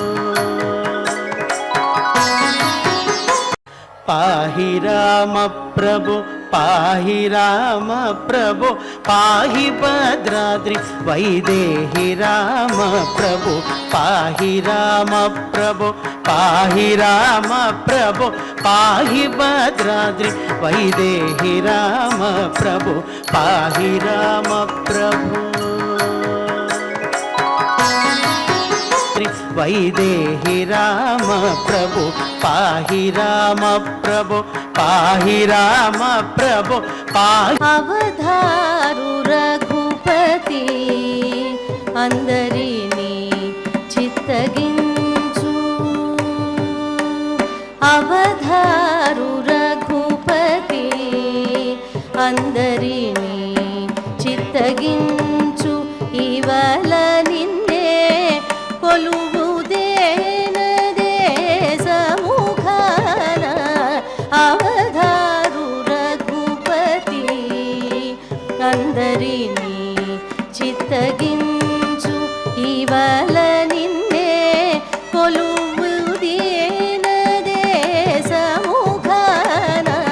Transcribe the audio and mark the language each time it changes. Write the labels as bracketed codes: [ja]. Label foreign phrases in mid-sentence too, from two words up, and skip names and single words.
[sa] पाहि राम प्रभु पाहि राम प्रभु पाहि भद्राद्रि वैदेहि राम प्रभु पाहि राम प्रभु पाहि राम प्रभु पाहि भद्राद्रि वैदेहि राम प्रभु पाहि राम प्रभु वैदेहि राम प्रभु पाहि राम प्रभु पाहि राम प्रभु पाहि [te] అవధారు రఘుపతి అందరినీ చిత్తగించు అవధారు రఘుపతి అందరినీ చిత్తగించు ఇవల నిన్నే కొలువు దేనదే సముఖాన అవధారు రఘుపతి అందరినీ చిత్తగించు ఇవల నిన్నే కొలువు దేనదే సముఖాన